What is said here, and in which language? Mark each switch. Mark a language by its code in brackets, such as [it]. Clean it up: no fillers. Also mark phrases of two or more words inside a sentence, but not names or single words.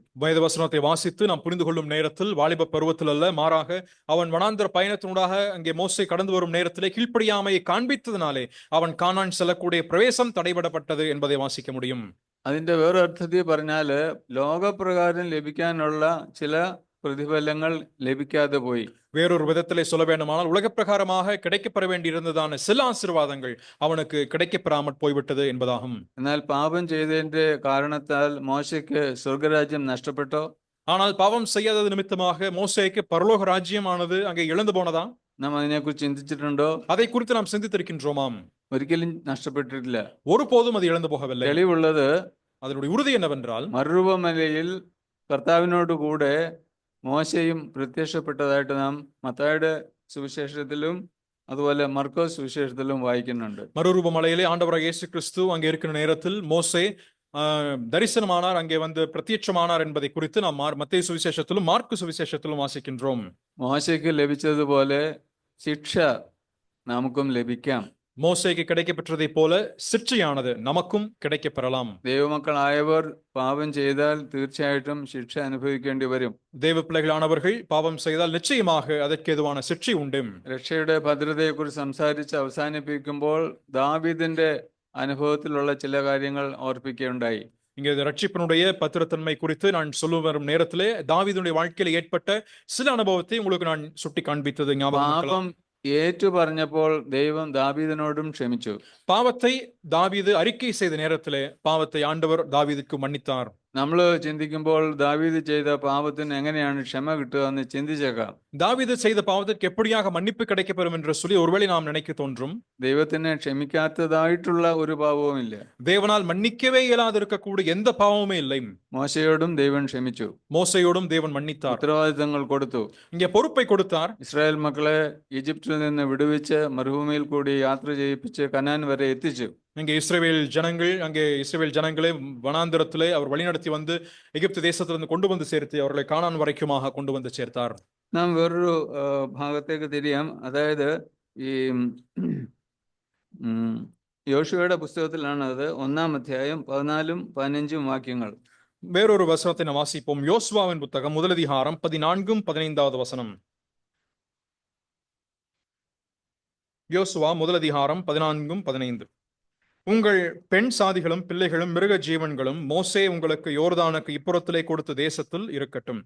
[ta] வேத வசனத்தை வாசித்து நாம் புரிந்து கொள்ளும் நேரத்தில் வாலிப பருவத்தில் அல்ல, மாறாக அவன் வனாந்தர பயணத்தினூடாக அங்கே மோசே கடந்து வரும் நேரத்திலே கீழ்ப்படியாமையை காண்பித்ததினாலே அவன் கானான் செல்லக்கூடிய பிரவேசம் தடைபடப்பட்டது என்பதை வாசிக்க முடியும். [ml] അതിന്റെ വേറെ അർത്ഥത്തിൽ പറഞ്ഞാല് ലോകപ്രകാരം ലഭിക്കാനുള്ള ചില പ്രതിഫലങ്ങൾ ലഭിക്കാതെ പോയി. [ta] வேறொரு விதத்திலே சொல்ல வேண்டுமானால் உலக பிரகாரமாக கிடைக்கப்பெற வேண்டியிருந்ததான சில ஆசீர்வாதங்கள் அவனுக்கு கிடைக்கப்பெறாமற் போய்விட்டது என்பதாகும். [ml] എന്നാൽ പാപം ചെയ്തതിന്റെ കാരണത്താൽ മോശയ്ക്ക് സ്വർഗരാജ്യം നഷ്ടപ്പെട്ടോ? [ta] ஆனால் பாவம் செய்யாதது நிமித்தமாக மோசேக்கு பரலோக ராஜ்யமானது அங்கே இழந்து போனதா? [ml] നാം അതിനെക്കുറിച്ച് ചിന്തിച്ചിട്ടുണ്ടോ? [ta] அதை குறித்து நாம் சிந்தித்திருக்கின்றோமாம்? [ml] ഒരിക്കലും നഷ്ടപ്പെട്ടിട്ടില്ല. [ta] ஒருபோதும் அது இழந்து போகவில்லை. [ml] തെളിവുള്ളത് [ta] அதனுடைய உறுதி என்னவென்றால், [ml] മറുരൂപമലയിൽ കർത്താവിനോട് കൂടെ മോശയും പ്രത്യക്ഷപ്പെട്ടതായിട്ട് നാം മത്തായിയുടെ സുവിശേഷത്തിലും അതുപോലെ മർക്കോസ് സുവിശേഷത്തിലും വായിക്കുന്നുണ്ട്. [ta] மறுரூப மலையிலே ஆண்டவராக இயேசு கிறிஸ்து அங்கே இருக்கிற நேரத்தில் மோசே தரிசனமானார், அங்கே வந்து பிரத்யட்சமானார் என்பதை குறித்து நாம் மத்தேயு சுவிசேஷத்திலும் மார்க்கு சுவிசேஷத்திலும் வாசிக்கின்றோம். [ml] മോശയ്ക്ക് ലഭിച്ചതുപോലെ ശിക്ഷ നമുക്കും ലഭിക്കാം. [ta] மோசேக்கு கிடைக்கப்பெற்றதை போல சிற்றையானது நமக்கும் கிடைக்கப்பெறலாம். [ml] ദൈവമക്കളായവർ പാപം ചെയ്താൽ തീർച്ചയായിട്ടും ശിക്ഷ അനുഭവിക്കേണ്ടി വരും. [ta] தேவ பிள்ளைகளானவர்கள் பாவம் செய்தால் நிச்சயமாக அதற்கு ஏதுவான சிற்றை உண்டு. [ml] രക്ഷയുടെ ഭദ്രതയെക്കുറിച്ച് സംസാരിച്ച് അവസാനിപ്പിക്കുമ്പോൾ ദാവീദിന്റെ അനുഭവത്തിലുള്ള ചില കാര്യങ്ങൾ ഓർപ്പിക്കുകയുണ്ടായി. [ta] இங்கே ரட்சிப்பினுடைய பத்திரத்தன்மை குறித்து நான் சொல்ல வரும் நேரத்திலே தாவீதுடைய வாழ்க்கையில் ஏற்பட்ட சில அனுபவத்தை உங்களுக்கு நான் சுட்டி காண்பித்தது ஞாபகம். [ml] പാപം ഏറ്റു പറഞ്ഞപ്പോൾ ദൈവം ദാവീദിനോടും ക്ഷമിച്ചു. [ta] பாவத்தை தாவீது அறிக்கை செய்த நேரத்திலே பாவத்தை ஆண்டவர் தாவீதுக்கு மன்னித்தார். [ml] നമ്മൾ ചിന്തിക്കുമ്പോൾ ദാവീദ് ചെയ്ത പാപത്തിന് എങ്ങനെയാണ് ക്ഷമ കിട്ടുക എന്ന് ചിന്തിച്ചേക്കാം. [ta] தாவீது செய்த பாவத்திற்கு எப்படியாக மன்னிப்பு கிடைக்கப்பெறும் என்று சொல்லி ஒருவேளை நாம் நினைக்க தோன்றும். [ml] ദൈവത്തിന് ക്ഷമിക്കാത്തതായിട്ടുള്ള ഒരു പാപവുമില്ല. [ta] தேவனால் மன்னிக்கவே இயலாது இருக்கக்கூடிய எந்த பாவமுமே இல்லை. [ml] മോശയോടും ദൈവം ക്ഷമിച്ചു. [ta] மோசையோடும் தேவன் மன்னித்தார். [ml] ഉത്തരവാദിത്തങ്ങൾ കൊടുത്തു. [ta] இங்கே பொறுப்பை கொடுத்தார். [ml] ഇസ്രായേൽ മക്കളെ ഈജിപ്തിൽ നിന്ന് വിടുവിച്ച് മരുഭൂമിയിൽ കൂടി യാത്ര ചെയ്യിപ്പിച്ച് കനാൻ വരെ എത്തിച്ചു. [ta] இங்கே இஸ்ரவேல் ஜனங்களை வனாந்திரத்திலே அவர் வழிநடத்தி வந்து எகிப்து தேசத்திலிருந்து கொண்டு வந்து சேர்த்து அவர்களை கானான் வரைக்குமாக கொண்டு வந்து சேர்த்தார். [ml] നാം വേറൊരു ഭാഗത്തേക്ക് തിരിയാം. അതായത് ഈ യോശുവയുടെ പുസ്തകത്തിലാണ് അത് 1-ാം അധ്യായം 14-15 വാക്യങ്ങൾ. [ta] வேறொரு வசனத்தை நாம் வாசிப்போம். யோசுவாவின் புத்தகம் 1 அதிகாரம் 14-15 வசனம். யோசுவா 1 அதிகாரம் 14-15. உங்கள் பெண் சாதிகளும் பிள்ளைகளும் மிருக ஜீவன்களும் மோசே உங்களுக்கு யோர்தானுக்கு இப்புறத்திலே கொடுத்த தேசத்தில் இருக்கட்டும்.